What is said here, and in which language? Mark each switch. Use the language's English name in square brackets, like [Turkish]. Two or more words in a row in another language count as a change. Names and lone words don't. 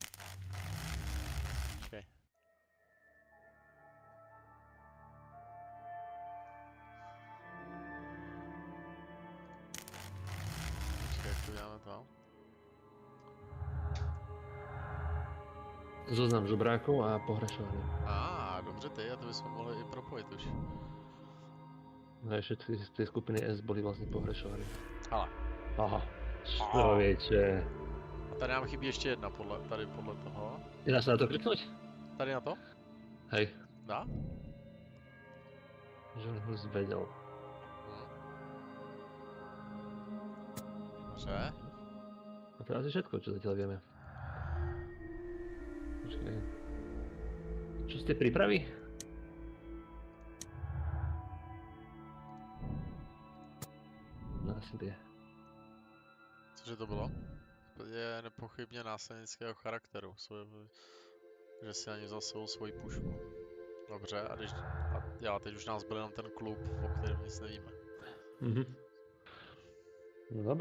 [Czech] Okay. Počkej, jak to děláme to? [Slovak] Zoznam žobrákov a pohrešovaný. [Czech] Dobře ty, a to bychom mohli i propojit už. [Slovak] No všetci z tej skupiny S boli vlastne pohrešovaní. Ale. Aha. [Czech] Člověče. A tady nám chybí ještě jedna, tady podle toho. Dá se na to kliknout? Tady na to? [Slovak] Hej. Dá? Že on ho zvedel. [Czech] Dobře. [Slovak] A to je asi všetko, čo zatiaľ vieme. Počkej. Čo ste pripraví? No asi tie. [Czech] Cože to bylo? Je nepochybně násilnického charakteru, že si ani vzal sebou svoji pušku. Dobře, a teď už nás byl jenom ten klub, o kterém nic nevíme. [Slovak] No dobré.